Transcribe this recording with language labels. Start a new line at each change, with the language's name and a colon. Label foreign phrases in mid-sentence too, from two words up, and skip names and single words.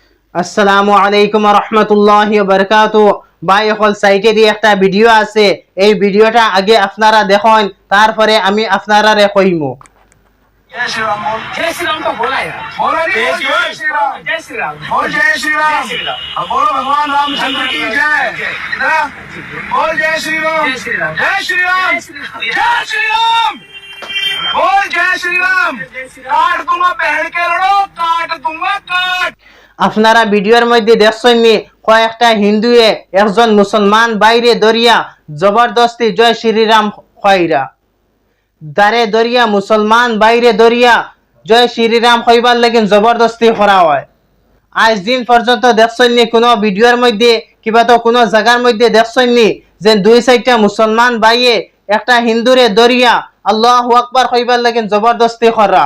Arabic: السلام عليكم رحمة الله وبركاته.
Bangla: ভাই হল সাইটে দিয়ে একটা ভিডিও আছে, এই ভিডিওটা আগে আপনারা দেখুন, তারপরে আমি আপনারা রে কইমু।
Hindi: जय श्री राम बोल। जय श्री राम तो बोला यार। बोलो नहीं, जय श्री राम। जय श्री राम। बोल जय श्री राम। जय श्री राम। अब बोलो भगवान रामचंद्र की जय। ना? बोल जय श्री राम। जय श्री राम। जय श्री राम। जय श्री राम। बोल जय श्री राम। काट दूंगा पहन के लड़ो, काट दूंगा काट।
Bangla: আপনারা ভিডিওর মধ্যে দেখছেন নি, কয়েকটা হিন্দুয়ে একজন মুসলমান বাইরে দরিয়া জবরদস্তি জয় শ্রীরাম কইরা দারে দরিয়া মুসলমান বাইরে দরিয়া জয় শ্রীরাম কইবার লাগেন জবরদস্তি করা হয়। আজ দিন পর্যন্ত দেখছেন নি কোনো ভিডিওর মধ্যে কিবা তো কোনো জায়গার মধ্যে দেখছেন নি যে দুই সাইডটা মুসলমান বাইয়ে একটা হিন্দুরে দরিয়া
Arabic: الله أكبر
Bangla: কইবার লাগেন জবরদস্তি করা?